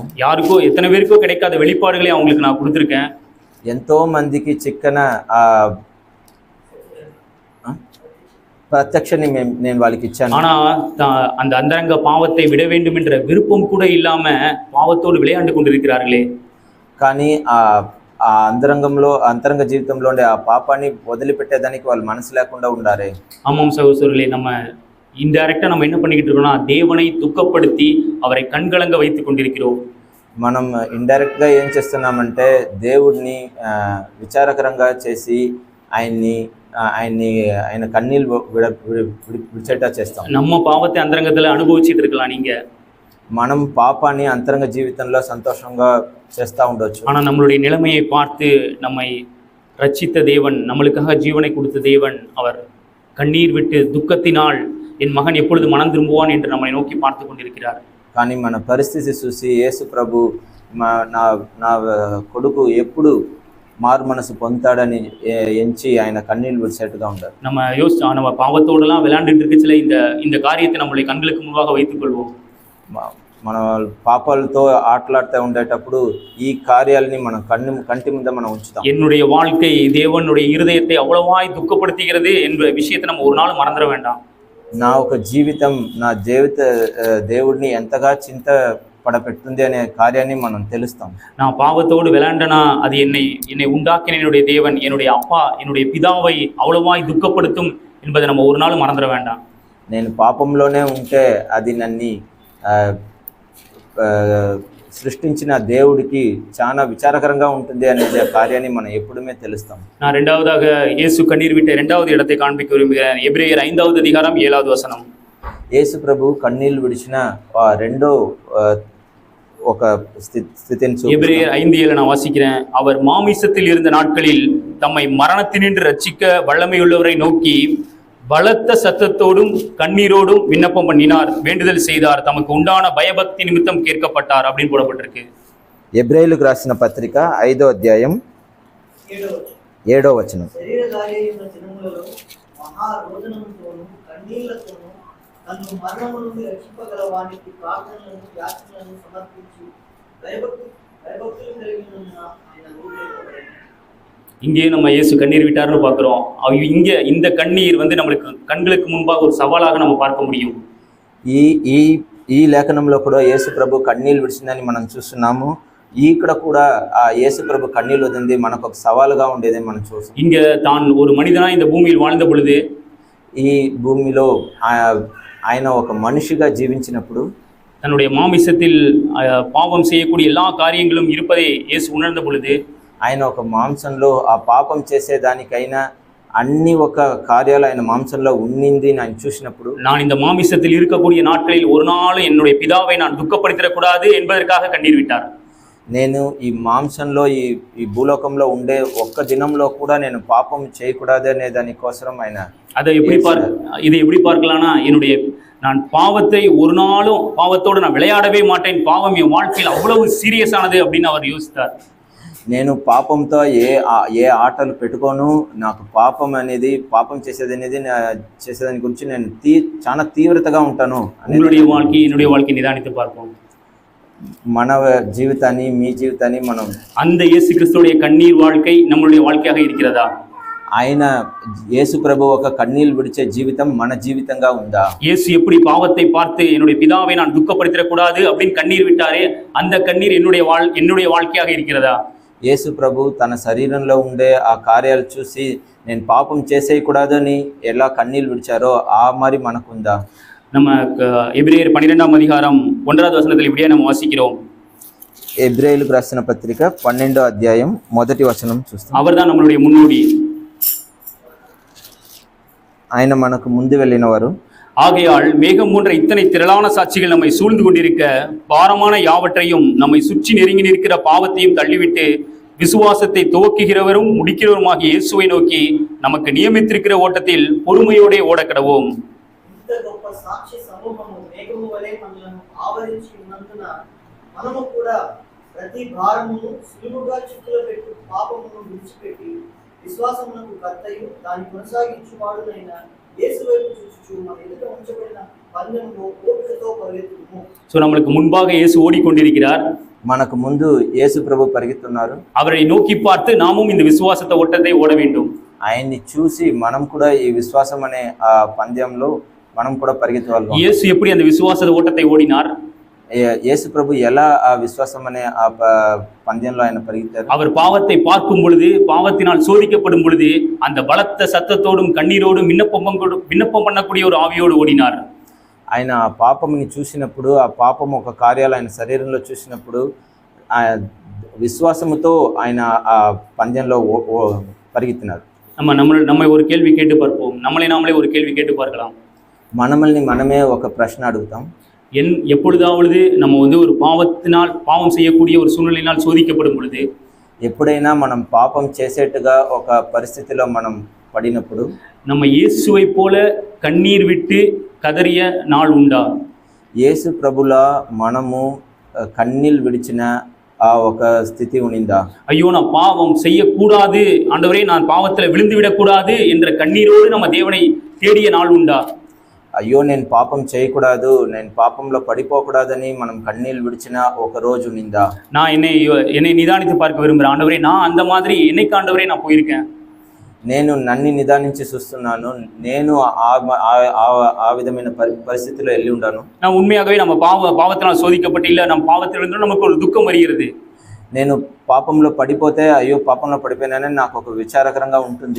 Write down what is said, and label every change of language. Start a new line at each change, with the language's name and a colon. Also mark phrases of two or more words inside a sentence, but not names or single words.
Tamil: யாருக்கோ எத்தனை பேருக்கோ கிடைக்காத வெளிப்பாடுகளை அவங்களுக்கு நான் கொடுத்துருக்கேன்.
Telugu: ఎంతో మందికి చిక్కన ప్రత్యక్షని నేను వాళ్ళకి ఇచ్చాను.
Tamil: ஆனா அந்த அந்தரங்க பாவத்தை விட வேண்டும் என்ற விருப்பம் கூட இல்லாம பாவத்தோடு விளையாண்டு கொண்டிருக்கிறார்களே.
Telugu: కానీ ఆ అంతరంగ జీవితంలో ఉండే ఆ పాపాన్ని వదిలిపెట్టేదానికి వాళ్ళు మనసు లేకుండా ఉండారే.
Tamil: ஆமாம் சகோதரர்களே, நம்ம இன்டைரக்டா நம்ம என்ன பண்ணிக்கிட்டு இருக்கோம்னா தேவனை துக்கப்படுத்தி அவரை கண்கலங்க வைத்துக் கொண்டிருக்கிறோம்.
Telugu: మనం ఇండైరెక్ట్గా ఏం చేస్తున్నామంటే దేవుడిని విచారకరంగా చేసి ఆయన కన్నీళ్ళు విడిచేటా చేస్తాం.
Tamil: நம்ம பாவத்தை அந்தரங்கத்துல அனுபவிச்சுட்டு இருக்கலாம். நீங்க
Telugu: మనం పాపాన్ని అంతరంగ జీవితంలో సంతోషంగా చేస్తూ ఉండొచ్చు.
Tamil: ஆனால் நம்மளுடைய நிலைமையை பார்த்து நம்மை ரட்சித்த தேவன், நம்மளுக்காக ஜீவனை கொடுத்த தேவன், அவர் கண்ணீர் விட்டு துக்கத்தினால் என் மகன் எப்பொழுது மனம் திரும்புவான் என்று நம்மை நோக்கி பார்த்து கொண்டிருக்கிறார்.
Telugu: కానీ మన పరిస్థితి చూసి యేసు ప్రభు నా నా కొడుకు ఎప్పుడు మారు మనసు పొందుతాడని ఎంచి ఆయన కన్నీళ్ళు విడిచేట్టుగా ఉంటారు.
Tamil: நம்ம பாவத்தோடலாம் விளையாண்டுட்டு இருக்கச்சில இந்த காரியத்தை நம்மளுடைய கண்களுக்கு முன்பாக வைத்துக் கொள்வோம்.
Telugu: మన పాపాలతో ఆటలాడుతూ ఉండేటప్పుడు ఈ కార్యాలని మనం కంటి ముందు మనం ఉంచుతాం.
Tamil: என்னுடைய வாழ்க்கை தேவனுடைய இருதயத்தை அவ்வளவாய் துக்கப்படுத்துகிறது என்ற விஷயத்தை நம்ம ஒரு நாள் மறந்துட வேண்டாம்.
Telugu: నా ఒక జీవితం నా దేవుడిని ఎంతగా చింత పడపెడుతుంది అనే కార్యాన్ని మనం తెలుస్తాం.
Tamil: நான் பாவத்தோடு விளையாண்டனா அது என்னை உண்டாக்கின என்னுடைய தேவன், என்னுடைய அப்பா, என்னுடைய பிதாவை அவ்வளவாய் துக்கப்படுத்தும் என்பதை நம்ம ஒரு நாள் மறந்துட வேண்டாம்.
Telugu: నేను పాపంలోనే ఉంటే అది నన్ను సృష్టించిన దేవుడికి చాలా విచారకరంగా ఉంటుంది అనే కార్యాన్ని మనం ఎప్పుడుమే తెలుస్తాం.
Tamil: நான் இரண்டாவதாக இயேசு கண்ணீர் விட்ட இரண்டாவது இடத்தை காண்பிக்க விரும்புகிறேன். எபிரேயர் 5வது அதிகாரம் 7வது வசனம்.
Telugu: యేసు ప్రభు కన్నీళ్లు విడిచిన రెండో ఒక స్థితిని
Tamil: எபிரேயர் 5:7 நான் வாசிக்கிறேன். அவர் மாமிசத்தில் இருந்த நாட்களில் தம்மை மரணத்தினின்று ரட்சிக்க வல்லமையுள்ளவரை நோக்கி பலத்த சத்தத்தோடும் கண்ணீரோடும் விண்ணப்பம் பண்ணினார், வேண்டுதல் செய்தார், தமக்கு உண்டான பயபக்தி நிமித்தம் கேட்கப்பட்டார் அப்படின்னு போடப்பட்டிருக்கு.
Telugu: ఎబ్రాయిలకు రాసిన పత్రిక 5వ అధ్యాయం 7వ వచనం. శరీరధారియైన జనములలో మహారోదనముతోను కన్నీళ్లతోను తను మరణము నుండి రక్షింపగల వానికి ప్రార్థనలను యాచనలను సమర్పించి భయభక్తులు కలిగిన ఆయన రూపొందింపబడింది.
Tamil: இங்கே நம்ம இயேசு கண்ணீர் விட்டார்னு பார்க்குறோம். இங்கே இந்த கண்ணீர் நம்மளுக்கு கண்களுக்கு முன்பாக ஒரு சவாலாக நம்ம பார்க்க முடியும்.
Telugu: ఈ లేఖనంలో కూడా యేసు ప్రభు కన్నీళ్ళు విడిచిందని మనం చూస్తున్నాము. ఇక్కడ కూడా ఆ యేసు ప్రభు కన్నీళ్ళు వదిలింది మనకు ఒక సవాలుగా ఉండేది మనం చూస్తాం.
Tamil: இங்க தான் ஒரு மனிதனா இந்த பூமியில் வாழ்ந்த பொழுது,
Telugu: ఈ భూమిలో ఆయన ఒక మనిషిగా జీవించినప్పుడు
Tamil: தன்னுடைய மாமிசத்தில் பாவம் செய்யக்கூடிய எல்லா காரியங்களும் இருப்பதை இயேசு உணர்ந்த பொழுது,
Telugu: ఆయన ఒక మాంసంలో ఆ పాపం చేసేదానికైనా అన్ని ఒక కార్యాలు ఆయన మాంసంలో ఉన్నింది ఆయన చూసినప్పుడు,
Tamil: நான் இந்த மாமிசத்தில் இருக்கக்கூடிய நாட்களில் ஒரு நாள் என்னுடைய பிதாவை நான் துக்கப்படுத்திடக்கூடாது என்பதற்காக கண்ணீர் விட்டார்.
Telugu: నేను ఈ మాంసంలో ఈ భూలోకంలో ఉండే ఒక్క దినంలో కూడా నేను పాపం చేయకూడదు అనే దానికోసం ఆయన
Tamil: இதை எப்படி பார்க்கலாம்னா, நான் பாவத்தை ஒரு நாளும் பாவத்தோடு நான் விளையாடவே மாட்டேன், பாவம் என் வாழ்க்கையில் அவ்வளவு சீரியஸானது அப்படின்னு அவர் யோசித்தார்.
Telugu: నేను పాపంతో ఏ ఆటలు పెట్టుకోను, నాకు పాపం చేసేదాని గురించి నేను చాలా తీవ్రతగా ఉంటాను.
Tamil: என்னுடைய வாழ்க்கை நிதானித்து பார்ப்போம்.
Telugu: మన జీవితాన్ని మీ జీవితాన్ని మనం
Tamil: அந்த இயேசு கிறிஸ்துவுடைய கண்ணீர் வாழ்க்கை நம்மளுடைய வாழ்க்கையாக இருக்கிறதா?
Telugu: ఆయన యేసు ప్రభు ఒక కన్నీళ్ళు విడిచే జీవితం మన జీవితంగా ఉందా?
Tamil: இயேசு எப்படி பாவத்தை பார்த்து என்னுடைய பிதாவை நான் துக்கப்படுத்திடக்கூடாது அப்படின்னு கண்ணீர் விட்டாரே, அந்த கண்ணீர் என்னுடைய வாழ்க்கையாக இருக்கிறதா?
Telugu: యేసు ప్రభు తన శరీరంలో ఉండే ఆ కార్యాలు చూసి నేను పాపం చేసేయకూడదని ఎలా కన్నీళ్ళు విడిచారో ఆ మరి మనకుందా?
Tamil: நம்ம எபிரேயர் 12వ அதிகாரம் 1வது வசனத்தில் இப்படியே நம்ம வாசிக்கிறோம்.
Telugu: ఎబ్రాయిలకు రాసిన పత్రిక 12వ అధ్యాయం 1వ వచనం చూస్తాం.
Tamil: அவர்தான் நம்மளுடைய முன்னோடி,
Telugu: ఆయన మనకు ముందు వెళ్ళినవారు.
Tamil: ஆகையால் மேகம் போன்ற இத்தனை திரளான சாட்சிகள் நம்மை சூழ்ந்து கொண்டிருக்க பாரமான யாவற்றையும் நம்மை சுற்றி நெருங்கி நிற்கிற பாவத்தையும் தள்ளிவிட்டு விசுவாசத்தை துவக்குகிறவரும் முடிக்கிறவருமாகிய இயேசுவை நோக்கி நமக்கு நியமித்திருக்கிற ஓட்டத்தில் பொறுமையோடே ஓடக்கடவோம்.
Telugu: ఇంత గొప్ప సాక్షి సమూహము మేఘము వలె మనలను ఆవరించి ఉన్నందున మనము కూడా ప్రతి భారమును సులువుగా చిక్కులో పెట్టు పాపమును విడిచిపెట్టి విశ్వాసమునకు కర్తయు దాని కొనసాగించువాడునైన యేసు వైపు చూచుచు మన ఎదుట ఉంచబడిన పందెములో ఓపికతో పరిగెత్తుము.
Tamil: நம்மளுக்கு முன்பாக இயேசு ஓடிக்கொண்டிருக்கிறார்,
Telugu: మనకు ముందు యేసు ప్రభు పరిగెత్తున్నారు.
Tamil: அவரை நோக்கி பார்த்து நாமும் இந்த விசுவாசத்தை ஓட்டத்தை ஓட வேண்டும்.
Telugu: ఆయన్ని చూసి మనం కూడా ఈ విశ్వాసం అనే ఆ పందెంలో మనం కూడా పరిగెత్తగలం.
Tamil: இயேசு எப்படி அந்த விசுவாச ஓட்டத்தை ஓடினார்?
Telugu: యేసు ప్రభు ఎలా ఆ విశ్వాసం అనే ఆ పందెంలో ఆయన పరిగెత్తారు?
Tamil: அவர் பாவத்தை பார்க்கும் பொழுது, பாவத்தினால் சோதிக்கப்படும் பொழுது அந்த பலத்த சத்தத்தோடும் கண்ணீரோடும் விண்ணப்பம் பண்ணக்கூடிய ஒரு ஆவியோடு ஓடினார்.
Telugu: ఆయన ఆ పాపముని చూసినప్పుడు, ఆ పాపం ఒక కార్యాలు ఆయన శరీరంలో చూసినప్పుడు విశ్వాసముతో ఆయన ఆ పందెంలో పరిగెత్తినారు.
Tamil: நம்மை ஒரு கேள்வி கேட்டு பார்ப்போம். நாமளே ஒரு கேள்வி கேட்டு பார்க்கலாம்.
Telugu: మనల్ని మనమే ఒక ప్రశ్న అడుగుతాం.
Tamil: எப்பொழுதாவது நம்ம ஒரு பாவம் செய்யக்கூடிய ஒரு சூழ்நிலையினால் சோதிக்கப்படும் பொழுது,
Telugu: ఎప్పుడైనా మనం పాపం చేసేట్టుగా ఒక పరిస్థితిలో మనం పడినప్పుడు
Tamil: நம்ம இயேசுவை போல கண்ணீர் விட்டு கதறிய நாள் உண்டா?
Telugu: యేసు ప్రభులా మనము కన్నీళ్ళు విడిచిన ఆ ఒక స్థితి ఉనిందా?
Tamil: ஐயோ நான் பாவம் செய்யக்கூடாது ஆண்டவரே, நான் பாவத்தில் விழுந்து விடக்கூடாது என்ற கண்ணீரோடு நம்ம தேவனை தேடிய நாள் உண்டா?
Telugu: అయ్యో నేను పాపం చేయకూడదు, నేను పాపంలో పడిపోకూడదని మనం కన్నీళ్ళు విడిచిన ఒక రోజు ఉనిందా?
Tamil: நான் என்னை நிதானித்து பார்க்க விரும்புகிறேன் ஆண்டவரே. நான் அந்த மாதிரி என்னைக்கு ஆண்டவரே நான் போயிருக்கேன்?
Telugu: నేను నన్ను నిదానించి చూస్తున్నాను. నేను ఆ విధమైన పరిస్థితిలో వెళ్ళి ఉన్నాను.
Tamil: நான் உண்மையாகவே நம்ம பாவத்தினால் சோதிக்கப்பட்டு இல்லை, நம்ம பாவத்தில் இருந்தும் நமக்கு ஒரு துக்கம் வருகிறது.
Telugu: నేను పాపంలో పడిపోతే అయ్యో పాపంలో పడిపోయినానని నాకు ఒక విచారకరంగా ఉంటుంది.